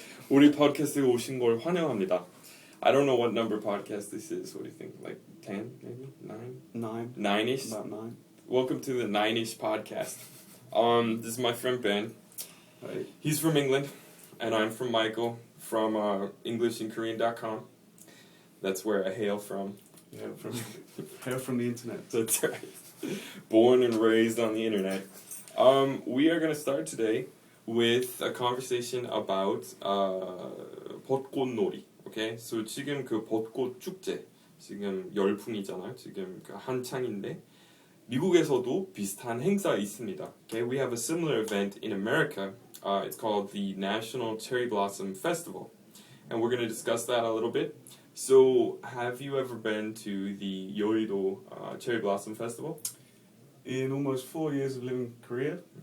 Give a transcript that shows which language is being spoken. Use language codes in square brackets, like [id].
[ko] 우리 팟캐스트에 오신 걸 환영합니다. [en] I don't know what number podcast this is. What do you think? Like 10, maybe? 9? 9. 9-ish? About 9. Welcome to the 9-ish podcast. This is my friend Ben. Hey. He's from England, and I'm from Michael from EnglishandKorean.com. That's where I hail from. Yeah, hail from the internet. That's right. Born and raised on the internet. We are going to start today with a conversation about 벚꽃놀이. Okay, so [ko] 지금 그 벚꽃 축제 지금 열풍이잖아요. 지금 그 한창인데 미국에서도 비슷한 행사 있습니다. [en] Okay, we have a similar event in America. It's called the National Cherry Blossom Festival, and we're going to discuss that a little bit. So, have you ever been to the Yeouido Cherry Blossom Festival? In almost 4 years of living in Korea?